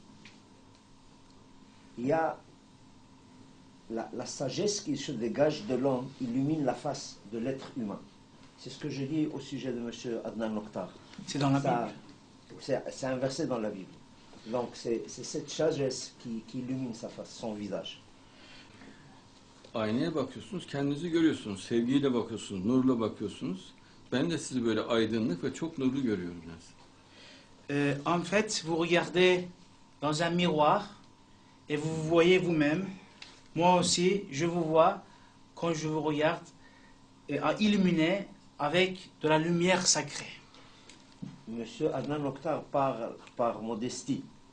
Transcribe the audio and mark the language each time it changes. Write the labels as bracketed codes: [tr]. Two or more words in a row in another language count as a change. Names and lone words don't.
[fr] Il y a la sagesse qui se dégage de l'homme, illumine la face de l'être humain. C'est ce que je dis au sujet de M. Adnan Oktar. C'est dans la Ça, Bible. c'est un verset dans la Bible. Donc c'est cette sagesse qui illumine sa face, son visage. [tr] Aynaya bakıyorsunuz, kendinizi görüyorsunuz. Sevgiyle bakıyorsunuz, nurla bakıyorsunuz. Ben de sizi böyle aydınlık ve çok nurlu görüyorum. [fr] En fait, vous regardez dans un miroir et vous vous voyez vous-même. Moi aussi, je vous vois quand je vous regarde illuminé avec de la lumière sacrée. Monsieur Adnan Oktar par modestie.